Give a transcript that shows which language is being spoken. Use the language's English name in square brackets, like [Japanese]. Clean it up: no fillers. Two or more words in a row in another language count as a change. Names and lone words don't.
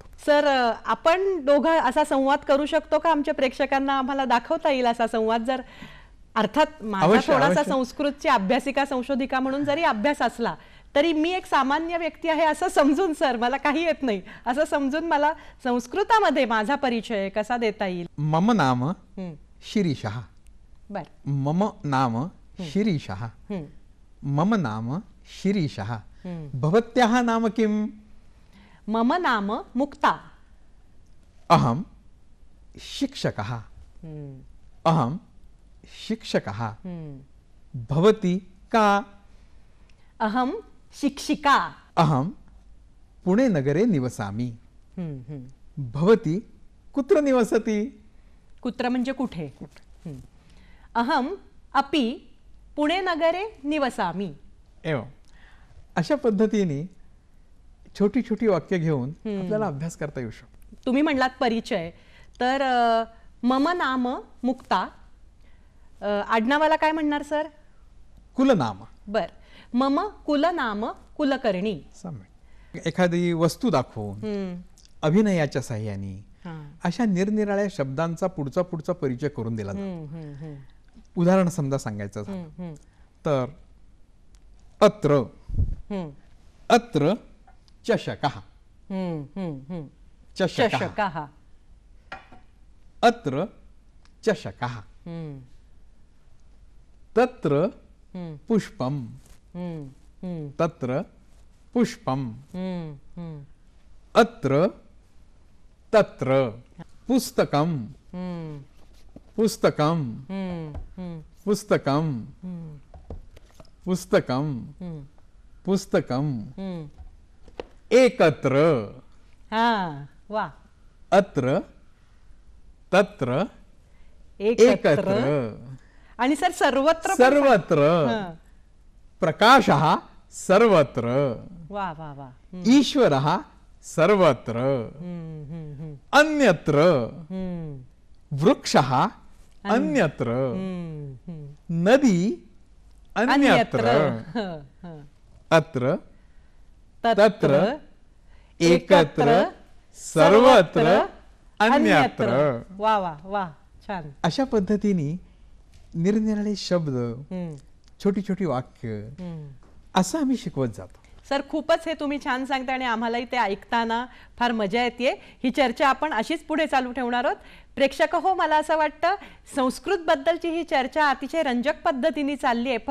[Marathi] सर, आपण दोघं असा संवाद करू शकतो का? आमच्या प्रेक्षकांना आम्हाला दाखवता येईल असा संवाद? जर अर्थात माझा थोडासा संस्कृतची अभ्यासिका, संशोधिका म्हणून जरी अभ्यास असला तरी मी एक सामान्य व्यक्ती आहे असं समजून, सर मला काही येत नाही असं समजून मला संस्कृतामध्ये माझा परिचय कसा देता येईल? [Sanskrit] मम नाम शिरीषः. [Marathi] बर. [Sanskrit] मम नाम शिरीषः. मम नाम शिरीषः. भवत्याः नाम किम्? मम नाम मुक्ता. अहम शिक्षकः. अहम शिक्षकः. भवती का? अहम शिक्षिका. अहम पुणे नगरे निवसामि. भवती कुत्र निवसति? [Marathi] कुत्र म्हणजे कुठे? [Sanskrit] अहम अपि पुणे नगरे निवसामि. [Marathi] एवं अशा पद्धतीने छोटी छोटी वाक्य घेऊन आपल्याला अभ्यास करता येऊ शकतो. तुम्ही म्हणलात परिचय, तर [Sanskrit] मम नाम मुक्ता. [Marathi] आडनावाला काय म्हणणार सर? [Sanskrit] कुलनाम. बर. मम कुलनाम कुलकर्णी. सम्यक. [Marathi] एखादी वस्तू दाखवून अभिनयाच्या साह्याने अशा निरनिराळ्या शब्दांचा पुढचा परिचय करून दिला जातो. उदाहरण समजा सांगायचं झालं तर [Sanskrit] अत्र अत्र चषकः. चषकः. अत्र चषकः. तत्र पुष्पम. तत्र पुष्पम. अत्र तत्र पुस्तकम. पुस्तकम. पुस्तकम. पुस्तकम. पुस्तकम. एकत्र. [Marathi] वा. [Sanskrit] अत्र तत्र एकत्र. [Marathi] आणि सर सर्वत्र. [Sanskrit] सर्वत्र. प्रकाशः सर्वत्र. [Marathi] वा वा वा. [Sanskrit] ईश्वरः सर्वत्र. अन्यत्र. वृक्षः अन्यत्र. नदी अन्यत्र. अत्र तत्र एकत्र सर्वत्र अन्यत्र. [Marathi] वा वा वा. छान. अशा पद्धतीने निरनिराळे शब्द, छोटी छोटी वाक्य असं आम्ही शिकवत जातो. सर खूपच हे तुम्ही छान सांगता आणि आम्हालाही ते ऐकताना फार मजा येते. ही चर्चा आपण अशीच पुढे चालू ठेवणार आहोत. प्रेक्षक हो, मला असं वाटतं संस्कृत बद्दलची ही चर्चा अतिशय रंजक पद्धतीने चालली आहे.